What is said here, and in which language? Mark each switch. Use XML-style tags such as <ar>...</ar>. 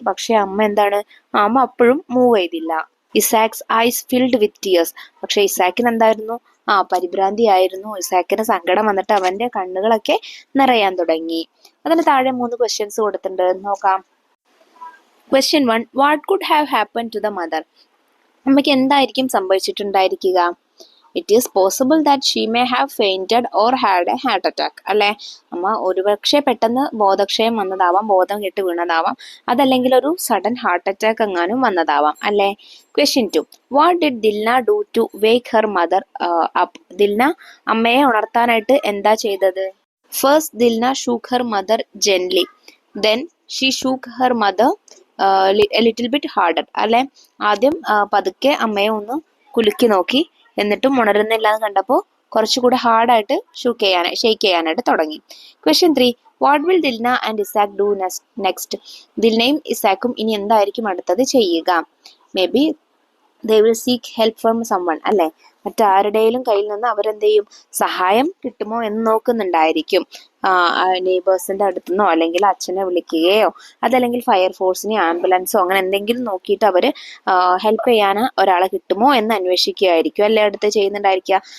<ml>പക്ഷെ അമ്മ അമ്മ അപ്പോഴും മൂവ് ചെയ്തില്ല.</ml> <en>Isaac's eyes filled with tears.</en> <ml>പക്ഷെ ഇസാക്കിന് എന്തായിരുന്നു? പരിഭ്രാന്തിയായിരുന്നു. ഇസാക്കിന് സങ്കടം വന്നിട്ട് അവന്റെ കണ്ണുകളൊക്കെ നിറയാൻ തുടങ്ങി. അതിന് താഴെ 3 ക്വസ്റ്റ്യൻസ് കൊടുത്തിട്ടുണ്ട്, നോക്കാം.</ml> <en>Question 1. What could have happened to the mother?</en> <ml>അമ്മയ്ക്ക് എന്തായിരിക്കും സംഭവിച്ചിട്ടുണ്ടായിരിക്കുക?</ml> <en>It is possible that she may have fainted or had a heart attack.</en> <ml>അല്ലെ, അമ്മ ഒരുപക്ഷെ പെട്ടെന്ന് ബോധക്ഷയം വന്നതാവാം, ബോധം കെട്ട് വീണതാവാം, അതല്ലെങ്കിൽ ഒരു സഡൻ ഹാർട്ട് അറ്റാക്ക് എങ്ങാനും വന്നതാവാം അല്ലെ.</ml> <en>Question 2. What did Dilna do to wake her mother up?</en> <ml>Dilna അമ്മയെ ഉണർത്താനായിട്ട് എന്താ ചെയ്തത്?</ml> <en>First, Dilna shook her mother gently. Then she shook her mother a little bit harder.</en> <ml>അല്ലെ, ആദ്യം പതുക്കെ അമ്മയെ ഒന്ന് കുലുക്കി നോക്കി, എന്നിട്ടും ഉണരുന്നില്ല എന്ന് കണ്ടപ്പോൾ കുറച്ചുകൂടെ ഹാർഡായിട്ട് ഷേക്ക് ചെയ്യാനായിട്ട് തുടങ്ങി.</ml> <en>Question 3. What will Dilna and Isaac do next?</en> <ml>ദിൽനയും ഇസാക്കും ഇനി എന്തായിരിക്കും അടുത്തത് ചെയ്യുക?</ml> <en>Maybe they will seek help from someone.</en> <ml>അല്ലെ, മറ്റാരുടെയും കയ്യിൽ നിന്ന് അവരെന്ത് ചെയ്യും? സഹായം കിട്ടുമോ എന്ന് നോക്കുന്നുണ്ടായിരിക്കും. നെയ്ബേഴ്സിന്റെ അടുത്തുനിന്നോ അല്ലെങ്കിൽ അച്ഛനെ വിളിക്കുകയോ അതല്ലെങ്കിൽ ഫയർഫോഴ്സിനെയോ ആംബുലൻസോ അങ്ങനെ എന്തെങ്കിലും നോക്കിയിട്ട് അവര് ഹെൽപ്പ് ചെയ്യാൻ ഒരാളെ കിട്ടുമോ എന്ന് അന്വേഷിക്കുകയായിരിക്കും അല്ലെ അടുത്ത് ചെയ്യുന്നുണ്ടായിരിക്കുക.</ml>